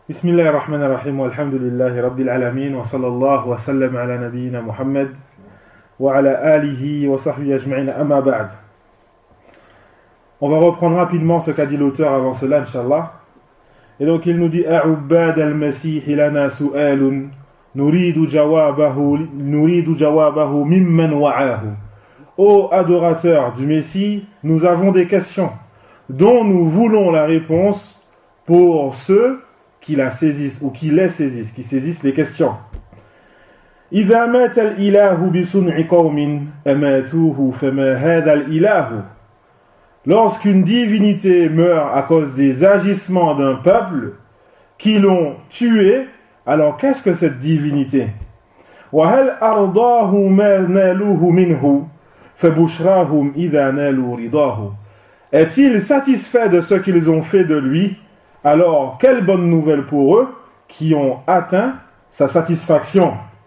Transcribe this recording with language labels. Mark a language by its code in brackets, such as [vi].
[ar] بسم الله الرحمن الرحيم والحمد لله رب العالمين وصلى الله وسلم على نبينا محمد وعلى آله وصحبه أجمعين أما بعد. [fr] On va reprendre rapidement ce qu'a dit l'auteur avant cela, inshallah. Et donc il nous dit: [ar] أعباد المسيح لنا سؤال نريد جوابه ممن وعاه. [fr] Ô adorateur du Messie, nous avons des questions dont nous voulons la réponse pour ceux qui la saisissent, ou qui saisissent les questions. [ar] إذا مات الإله بصنع قوم أماتوه فما هذا الإله. [fr] Lorsqu'une divinité meurt à cause des agissements d'un peuple qui l'ont tué, alors qu'est-ce que cette divinité? [ar] وهل أرضاه ما نالوه منه فبشراهم إذا نالوا رضاه. [fr] Est-il satisfait de ce qu'ils ont fait de lui? Alors, quelle bonne nouvelle pour eux qui ont atteint sa satisfaction.